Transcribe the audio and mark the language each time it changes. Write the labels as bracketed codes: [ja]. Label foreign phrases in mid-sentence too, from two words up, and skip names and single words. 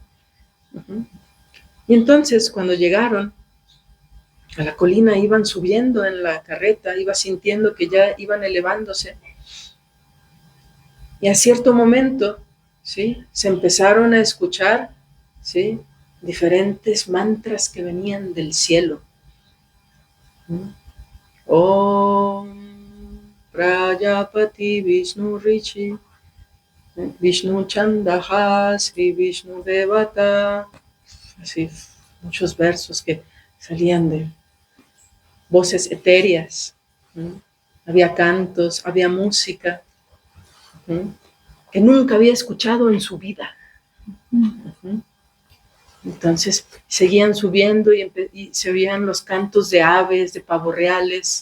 [es] Y entonces cuando llegaron a la colina, iban subiendo en la carreta, iba sintiendo que ya iban elevándose. Y a cierto momento, ¿sí?, se empezaron a escuchar, ¿sí?, diferentes mantras que venían del cielo. [sa] ओं प्रजापति विष्णु ऋषि विष्णु छन्दः श्री विष्णु देवता. [es] Así, muchos versos que salían de voces etéreas. Había cantos, había música que nunca había escuchado en su vida. Entonces seguían subiendo y se oían los cantos de aves, de pavos reales.